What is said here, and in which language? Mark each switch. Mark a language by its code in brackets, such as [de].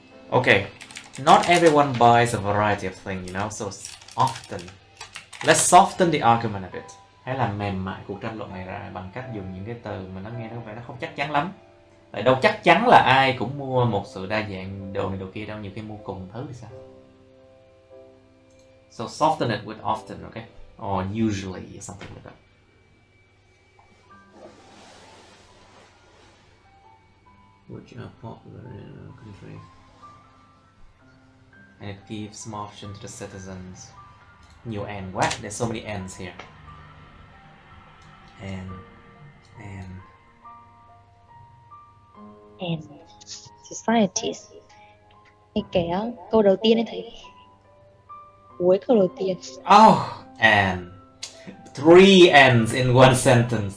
[en] Okay, not everyone buys a variety of things, you know, so often. Let's soften the argument a bit. [vi] Hãy làm mềm mại cuộc tranh luận này ra bằng cách dùng những cái từ mà nó nghe nó vẻ nó không chắc chắn lắm. Tại đâu chắc chắn là ai cũng mua một sự đa dạng đồ này đồ kia đâu, nhiều khi mua cùng thứ thì sao? [en] So soften it with often, okay? Or usually, something like that. Which are popular in our country. And it gives more option to the citizens. Nhiều and what? There's so many ands here. And societies. [vi] Cái câu đầu tiên ấy thấy cuối câu đầu tiên. [en] Oh, and 3 ands in one sentence.